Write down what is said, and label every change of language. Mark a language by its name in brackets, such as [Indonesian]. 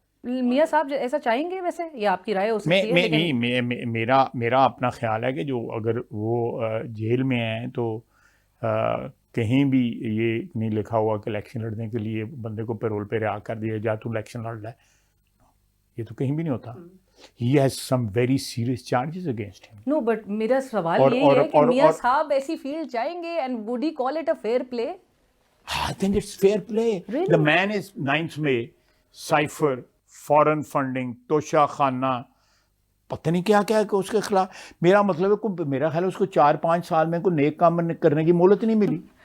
[Urdu] میاں صاحب ایسا چاہیں گے ویسے, یہ آپ کی رائے ہو سکتی ہے؟ نہیں, میرا اپنا خیال ہے کہ جو اگر وہ جیل میں ہیں تو کہیں بھی یہ نہیں لکھا ہوا کہ الیکشن لڑنے کے لیے بندے کو پیرول پہ رہا کر دیا جا, تو الیکشن لڑ رہا ہے, یہ تو کہیں بھی نہیں ہوتا. [English] He has some very serious charges against him. No, but [Urdu] میرا سوال یہ ہے کہ میاں صاحب ایسی فیلڈ جائیں گے [English] and would he call it a fair play? I think it's fair play. Really? The man is 9th May, Cypher, foreign funding, توشہ خانہ, [Urdu] پتہ نہیں کیا کیا کہ اس کے خلاف. میرا مطلب ہے میرا خیال ہے اس کو 4-5 سال میں کوئی نیک کام کرنے کی مہلت نہیں ملی.